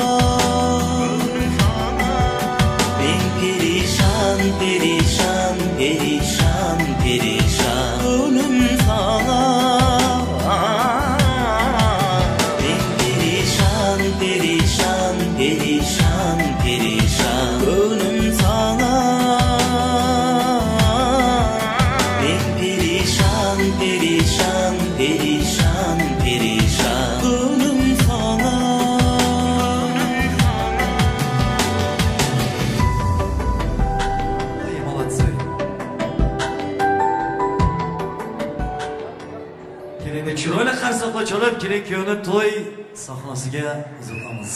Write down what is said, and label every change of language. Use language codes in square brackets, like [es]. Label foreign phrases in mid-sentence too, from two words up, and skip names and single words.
[tr] Perişan, perişan, perişan Gönlüm sana Ben perişan, perişan, perişan, perişan Gönlüm sana Ben perişan, perişan, perişan, perişan Gönlüm sana [uz] Chiroyli qarsoqlar chalib, kelin kuyovni to'y sahnasiga uzatamiz.